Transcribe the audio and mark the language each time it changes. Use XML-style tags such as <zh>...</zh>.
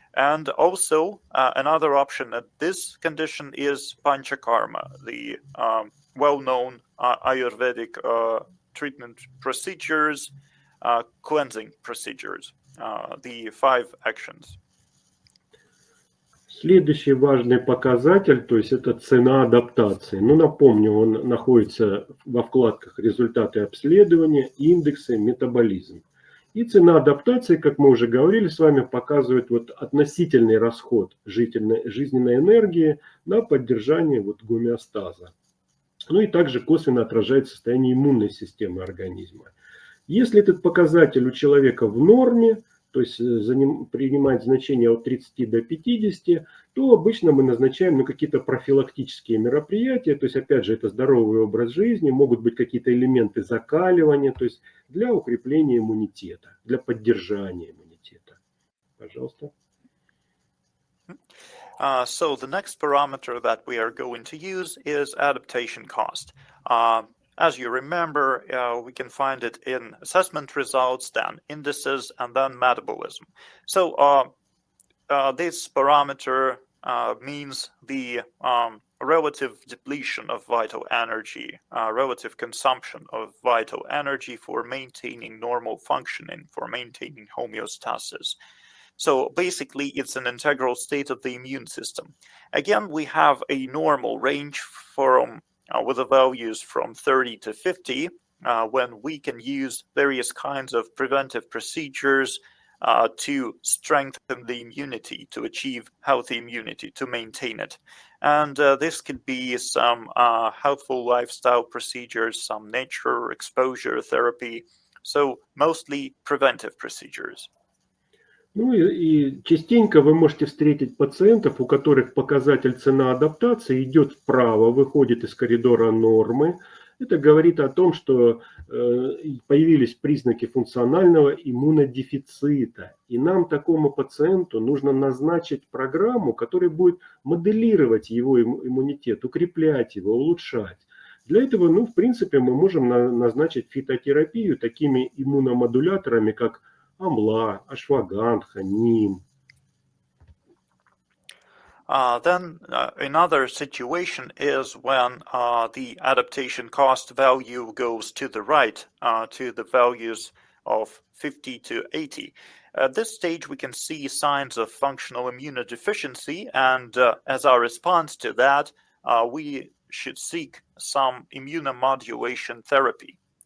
<en>And also another option at this condition is panchakarma, the well-known Ayurvedic treatment procedures, cleansing procedures, the 5 actions.</en> <ru>Следующий важный показатель, то есть это цена адаптации. Ну, напомню, он находится во вкладках «Результаты обследования», «Индексы», «Метаболизм». И цена адаптации, как мы уже говорили с вами, показывает вот относительный расход жизненной энергии на поддержание вот гомеостаза. Ну и также косвенно отражает состояние иммунной системы организма. Если этот показатель у человека в норме, то есть принимает значение от 30 до 50, то обычно мы назначаем какие-то профилактические мероприятия, то есть опять же это здоровый образ жизни, могут быть какие-то элементы закаливания, то есть для укрепления иммунитета, для поддержания иммунитета. Пожалуйста.</ru> <en>So the next parameter that we are going to use is adaptation cost. As you remember, we can find it in assessment results, then indices, and then metabolism. So this parameter means the relative depletion of vital energy, relative consumption of vital energy for maintaining normal functioning, for maintaining homeostasis. So basically, it's an integral state of the immune system. Again, we have a normal range from with the values from 30 to 50, when we can use various kinds of preventive procedures to strengthen the immunity, to achieve healthy immunity, to maintain it. And this could be some healthful lifestyle procedures, some nature exposure therapy, so mostly preventive procedures.</en> <ru>Ну и частенько вы можете встретить пациентов, у которых показатель цена адаптации идет вправо, выходит из коридора нормы. Это говорит о том, что появились признаки функционального иммунодефицита. И нам, такому пациенту, нужно назначить программу, которая будет моделировать его иммунитет, укреплять его, улучшать. Для этого, ну, в принципе, мы можем назначить фитотерапию такими иммуномодуляторами, как амла, ашвагандха, ним.</ru> <en>Then another situation is when the adaptation cost value goes to the right, to the values of 50 to 80. At this stage, we can see signs of functional immunodeficiency, and as our response to that, we should seek some immunomodulation therapy.</en>